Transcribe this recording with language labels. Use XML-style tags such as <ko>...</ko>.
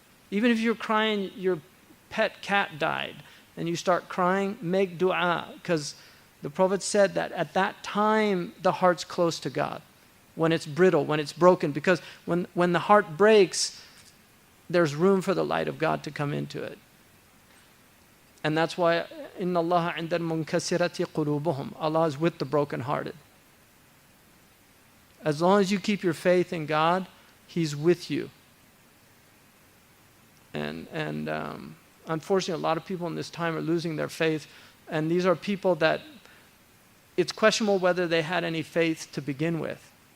<en>Even if you're crying, your pet cat died, and you start crying, make dua. Because the Prophet said that at that time, the heart's close to God. When it's brittle, when it's broken. Because when the heart breaks, there's room for the light of God to come into it. And that's why,</en> <ar>إِنَّ اللَّهَ عِنْدَ الْمُنْكَسِرَةِ قُلُوبُهُم.</ar> <en>Allah is with the brokenhearted. As long as you keep your faith in God, He's with you. And unfortunately, a lot of people in this time are losing their faith. And these are people that it's questionable whether they had any faith to begin with.</en>